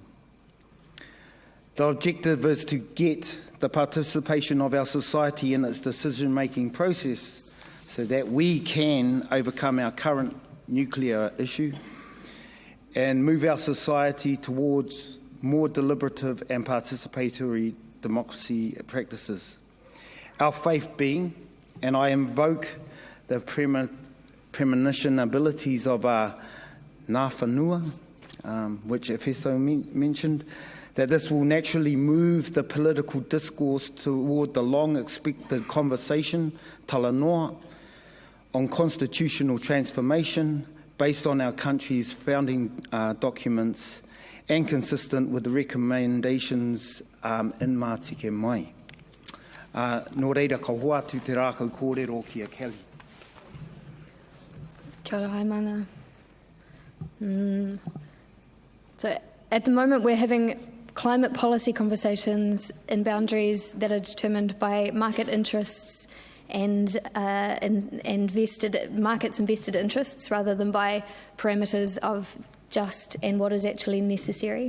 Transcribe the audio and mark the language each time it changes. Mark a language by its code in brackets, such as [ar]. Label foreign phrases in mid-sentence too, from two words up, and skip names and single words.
[en] The objective is to get the participation of our society in its decision-making process so that we can overcome our current nuclear issue and move our society towards more deliberative and participatory democracy practices. Our faith being, and I invoke the premonition abilities of [mi] ngā whanua, [en] which Efeso mentioned, that this will naturally move the political discourse toward the long-expected conversation, talanoa, on constitutional transformation based on our country's founding documents and consistent with the recommendations in Mātike Mai. [mi] Nō reira ka hoa atu te rākau kōrero ki a Kelly. Kia ora, Haimana. [en] So At the moment, we're having climate policy conversations in boundaries that are determined by market interests and markets' invested interests rather than by parameters of just and what is actually necessary.